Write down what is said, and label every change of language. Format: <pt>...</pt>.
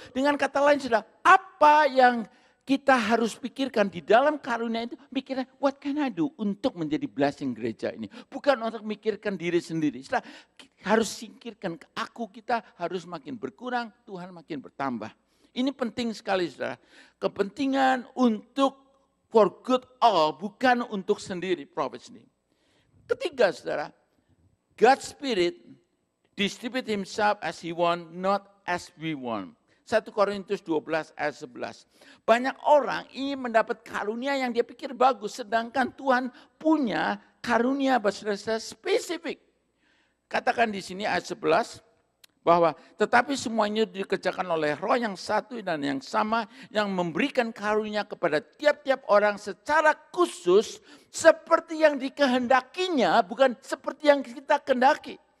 <id>Dengan kata lain, saudara, apa yang kita harus pikirkan di dalam karunia itu, mikirnya</id> <en>what can I do</en> <id>untuk menjadi blessing gereja ini. Bukan untuk mikirkan diri sendiri. Setelah harus singkirkan kita harus makin berkurang, Tuhan makin bertambah. Ini penting sekali saudara. Kepentingan untuk</id> <en>for good all,</en> <id>bukan untuk sendiri, profit sendiri. Ketiga saudara,</id> <en>God's Spirit distribute himself as he want, not as we want.</en> <id>1 Korintus 12 ayat 11. Banyak orang ingin mendapat karunia yang dia pikir bagus, sedangkan Tuhan punya karunia bersifat spesifik. Katakan di sini ayat 11 bahwa tetapi semuanya dikerjakan oleh Roh yang satu dan yang sama yang memberikan karunia kepada tiap-tiap orang secara khusus seperti yang dikehendakinya, bukan seperti yang kita kehendaki.</id>